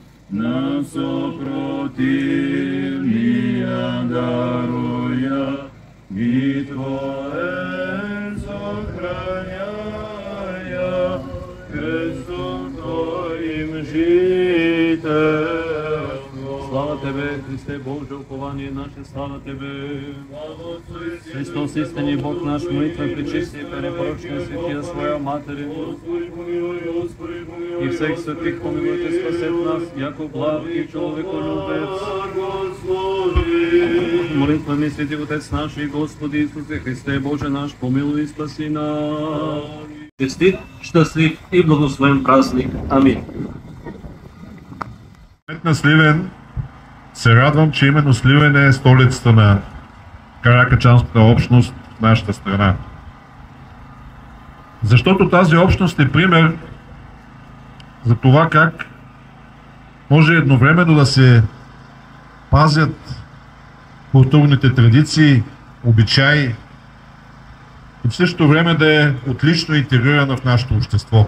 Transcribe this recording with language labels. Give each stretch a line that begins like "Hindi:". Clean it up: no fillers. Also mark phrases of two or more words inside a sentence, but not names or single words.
Church Slavic: нам супротивния даруя, и Твое сохраняя, крестом Твоим жителство. Слава Тебе, Христе Боже, упование наше, слава Тебе. Христос, истинни Бог наш, молитва пречисти, пренепорочния светия своя Матери. И всех святых помилуйте, спасет нас, яко благ и човеколюбец. Молитвами свети Отец наш и Господи Исусе Христе Боже наш, помилуй и спаси нас.
Bulgarian: Честит, щастлив и благословен празник. Амин. На Сливен се радвам, че именно Сливен е столицата на каракачанската общност в нашата страна. Защото тази общност е пример за това как може едновременно да се пазят културните традиции, обичаи и в същото време да е отлично интегрирана в нашето общество.